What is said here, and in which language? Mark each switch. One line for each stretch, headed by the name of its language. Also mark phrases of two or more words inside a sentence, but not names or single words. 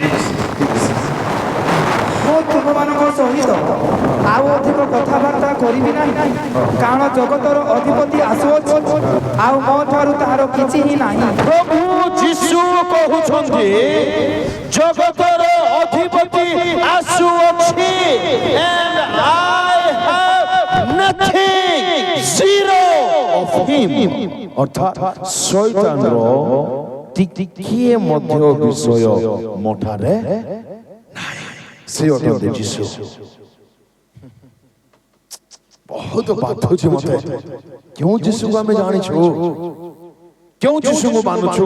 Odia: ମୁଁ ତୁମମାନଙ୍କ ସହିତ ଆଉ ଅଧିକ କଥାବାର୍ତ୍ତା କରିବି ନାହିଁ, କାରଣ ଜଗତର ଅଧିପତି ଆସୁଅଛି ଆଉ ମୋ ଠାରୁ ତାହାର କିଛି ହିଁ ନାହିଁ। ପ୍ରଭୁ ଯୀଶୁ କହୁଛନ୍ତି ଜଗତର ଅଧିପତି ଆସୁଅଛି
English: and I have nothing, zero of him।
Odia: ଅର୍ଥାତ୍ ଶୈତାନର ଟିକିଏ ମଧ୍ୟ ବିଷୟ ମୋଠାରେ ସେ ଅଟନ୍ତି ଯୀଶୁ। ବହୁତ ବାଧୁଛି ମତେ। କେଉଁ ଯୀଶୁକୁ ଆମେ ଜାଣିଛୁ? କେଉଁ ଯୀଶୁକୁ ମାନୁଛୁ?